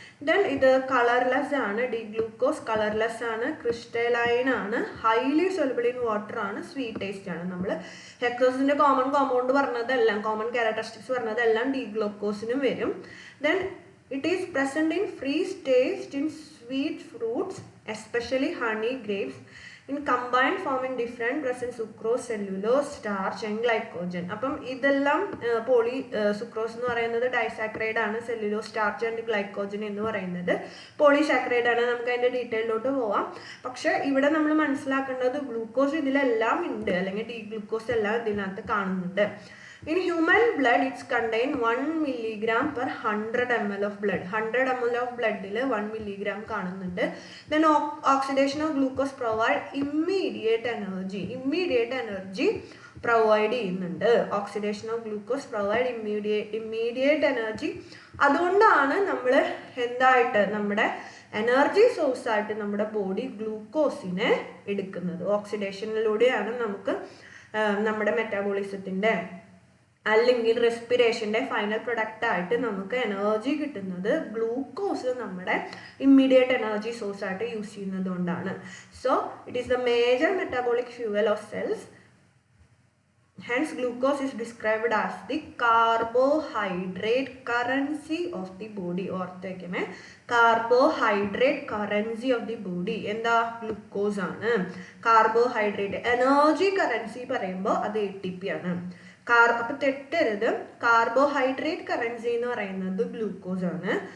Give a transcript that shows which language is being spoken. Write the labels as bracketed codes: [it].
[ml] Then ഇത് colourless ആണ്. D glucose colourless ആണ്, ക്രിസ്റ്റലൈൻ ആണ്, [en] highly soluble in water [ml] ആണ്, സ്വീറ്റ് ടേസ്റ്റ് ആണ്. നമ്മൾ ഹെക്സോസിൻ്റെ കോമൺ കോമ്പൗണ്ട് പറഞ്ഞതെല്ലാം, കോമൺ ക്യാരക്ടറിസ്റ്റിക്സ് പറഞ്ഞതെല്ലാം ഡി ഗ്ലൂക്കോസിനും വരും. [en] Then it is present in free state in sweet fruits, especially honey, grapes. in combined form in different present sucrose, cellulose, starch and glycogen. [ml] അപ്പം ഇതെല്ലാം sucrose എന്ന് പറയുന്നത് disaccharide ആണ്, cellulose, starch and glycogen എന്ന് പറയുന്നത് polysaccharide ആണ്. നമുക്ക് അതിൻ്റെ ഡീറ്റെയിലോട്ട് പോവാം. പക്ഷെ ഇവിടെ നമ്മൾ മനസ്സിലാക്കേണ്ടത് ഗ്ലൂക്കോസ് ഇതിലെല്ലാം ഉണ്ട്, അല്ലെങ്കിൽ ഡി ഗ്ലൂക്കോസ് എല്ലാം ഇതിനകത്ത് കാണുന്നുണ്ട്. [en] In human blood, it's contained 1 milligram per 100 ml of blood. 100 ml of blood 1 milligram [ml] കാണുന്നുണ്ട്. [en] Then oxidation of glucose provide immediate energy. Immediate energy provide [ml] ചെയ്യുന്നുണ്ട്. [en] Oxidation of glucose provide immediate energy. [ml] അതുകൊണ്ടാണ് നമ്മൾ എന്തായിട്ട് നമ്മുടെ energy source ആയിട്ട് നമ്മുടെ body ഗ്ലൂക്കോസിനെ എടുക്കുന്നത്. ഓക്സിഡേഷനിലൂടെയാണ് നമുക്ക് നമ്മുടെ മെറ്റാബോളിസത്തിൻ്റെ അല്ലെങ്കിൽ റെസ്പിറേഷൻ്റെ ഫൈനൽ പ്രൊഡക്റ്റ് ആയിട്ട് നമുക്ക് എനർജി കിട്ടുന്നത്. ഗ്ലൂക്കോസ് നമ്മുടെ ഇമ്മീഡിയറ്റ് എനർജി സോഴ്സ് ആയിട്ട് യൂസ് ചെയ്യുന്നത് കൊണ്ടാണ്. [en] So it is the major metabolic fuel of cells. Hence, glucose is described as the carbohydrate currency of the body. [ml] ഓർത്ത് വെക്കണേ, carbohydrate currency of the body എന്താ? Glucose ആണ്. Carbohydrate energy currency പറയുമ്പോൾ അത് ATP ആണ്. അപ്പൊ തെറ്റരുത്, കാർബോഹൈഡ്രേറ്റ് കറൻസി എന്ന് പറയുന്നത് ഗ്ലൂക്കോസ് ആണ്.